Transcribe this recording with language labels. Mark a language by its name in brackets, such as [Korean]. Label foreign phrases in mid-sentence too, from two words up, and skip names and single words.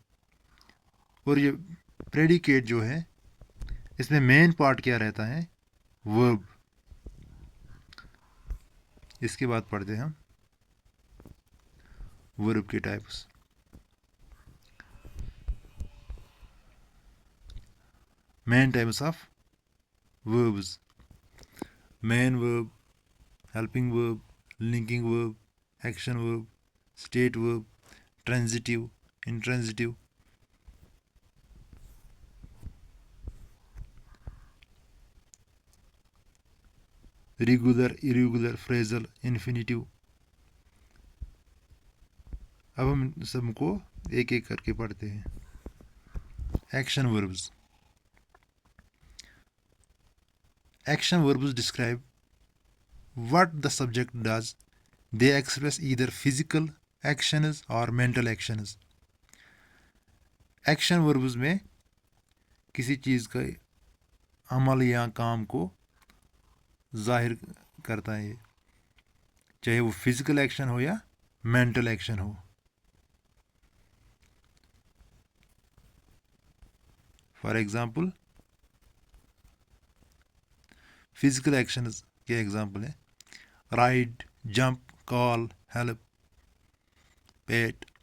[Hindi] और ये प्रेडिकेट जो है, इसमें मेन पार्ट क्या रहता है? वर्ब। इसके बाद पढ़ते हैं हम वर्ब के टाइप्स। [English] main types of verbs: main verb, helping verb, linking verb, action verb, state verb, transitive, intransitive. Regular, irregular, phrasal, infinitive. [Hindi] अब हम सबको एक एक करके पढ़ते हैं। [English] action verbs. Action verbs describe what the subject does. They express either physical actions or mental actions. action verbs [Hindi] में किसी चीज़ का अमल या काम को जाहिर करता है, चाहे वो [English] physical action [Hindi] हो या [English] mental action [Hindi] हो। [English] for example, physical actions के example है ride, jump, call, help, pet.